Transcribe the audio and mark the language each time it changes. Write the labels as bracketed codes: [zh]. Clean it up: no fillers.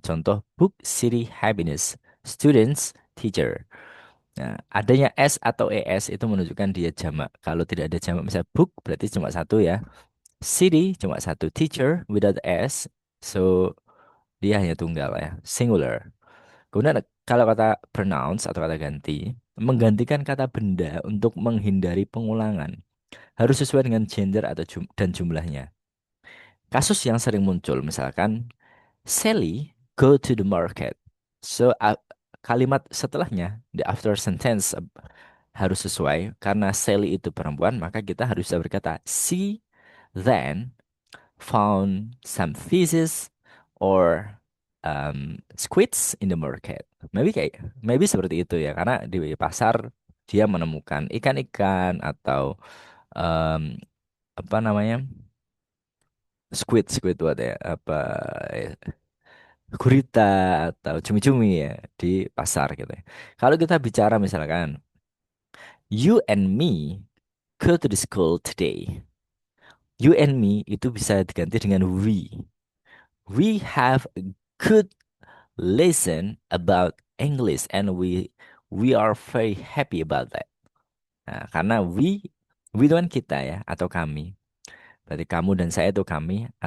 [id] Contoh, book, city, happiness, students, teacher. Nah, adanya S atau ES itu menunjukkan dia jamak. Kalau tidak ada jamak, misalnya book berarti cuma satu ya. [en] City cuma satu. Teacher without S, so [id] dia hanya tunggal ya. [en] Singular. [id] Kemudian kalau kata pronouns atau kata ganti, menggantikan kata benda untuk menghindari pengulangan. Harus sesuai dengan gender atau dan jumlahnya. Kasus yang sering muncul, misalkan, [en] Sally go to the market. [id] So, kalimat setelahnya, [en] the after sentence [id] harus sesuai. Karena Sally itu perempuan, maka kita harus bisa berkata, [en] she then found some fishes or squids in the market. [id] Maybe seperti itu ya, karena di pasar dia menemukan ikan-ikan atau em, apa namanya? Squid Squidward ya, apa ya? gurita atau cumi-cumi ya di pasar gitu ya. Kalau kita bicara misalkan [en] you and me go to the school today. [id] You and me itu bisa diganti dengan we. [en] We have a good lesson about English and we are very happy about that. [id] Nah, karena we itu kan kita ya atau kami. Berarti kamu dan saya itu kami.